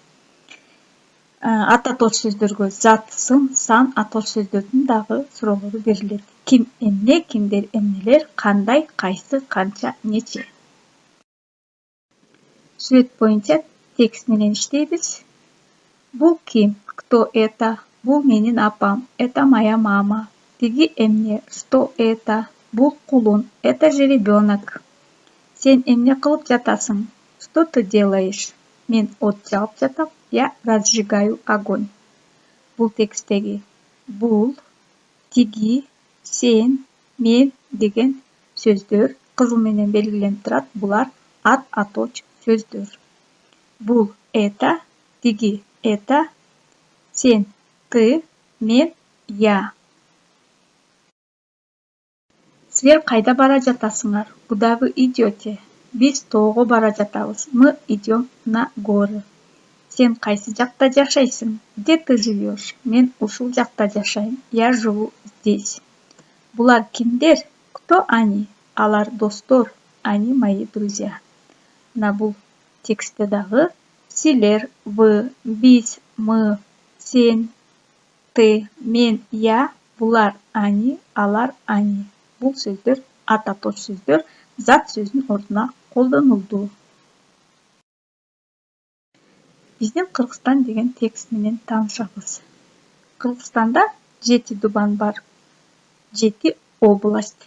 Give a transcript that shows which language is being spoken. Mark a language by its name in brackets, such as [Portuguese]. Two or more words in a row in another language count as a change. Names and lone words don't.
[Kyrgyz] От сөздөргө зат, сын, сан от сөздөрдүн дагы суроолору берилет. Ким эмне, кимдер эмнелер, кандай, кайсы, канча, нече. Сүрөт боюнча текст менен иштейбиз. Бул ким? [Russian] Кто это? [Kyrgyz] Бул менин апам. [Russian] Это моя мама. [Kyrgyz] Тиги эмне? [Russian] Что это? [Kyrgyz] Бул кулун. [Russian] Это же ребенок. [Kyrgyz] Сен эмне кылып жатасың? [Russian] Что ты делаешь? [Kyrgyz] Мен от жагып жатам. [Russian] Я разжигаю огонь. [Kyrgyz] Бул текстеги бул, тиги, сен, мен деген сөздөр кызыл менен белгиленип турат. Булар от сөздөр. Бул это, тиги это, сен ты, мен я. Силер кайда бара жатасыңар? [Russian] Куда вы идете? [Kyrgyz] Биз тоого бара жатабыз. [Russian] Мы идем на горы. [Kyrgyz] Сен кайсы жакта жашайсың? [Russian] Где ты живешь? [Kyrgyz] Мен ушул жакта жашайм. [Russian] Я живу здесь. [Kyrgyz] Булар кимдер? [Russian] Кто они? [Kyrgyz] Алар достор. [Russian] Они мои друзья. [Kyrgyz] Мына бул текстте дагы силер, [Russian] вы, биз, мы, сен, ты, мен, я, булар они, алар они. [Kyrgyz] Бул сөздөр от сөздөр зат сөзүнүн ордуна колдонулду. Биздин Кыргызстан деген текст менен таанышабыз. Кыргызстанда 7 дубан бар, 7 область.